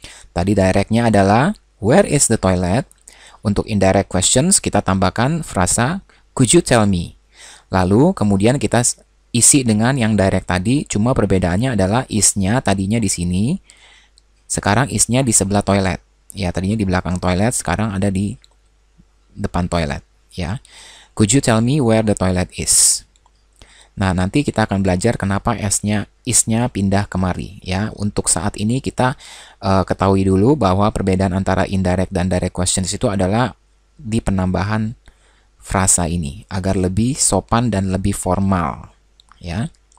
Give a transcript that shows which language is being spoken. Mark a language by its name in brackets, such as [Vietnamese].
[Indonesian] Tadi directnya adalah, [English] where is the toilet? [Indonesian] Untuk indirect questions, kita tambahkan frasa, [English] could you tell me? [Indonesian] Lalu kemudian kita isi dengan yang direct tadi, cuma perbedaannya adalah is-nya tadinya di sini, sekarang is-nya di sebelah toilet. Ya, tadinya di belakang toilet, sekarang ada di depan toilet, ya. [English] Could you tell me where the toilet is? [Indonesian] Nah, nanti kita akan belajar kenapa is-nya pindah kemari, ya. Untuk saat ini kita ketahui dulu bahwa perbedaan antara indirect dan direct questions itu adalah di penambahan frasa ini agar lebih sopan dan lebih formal, ya.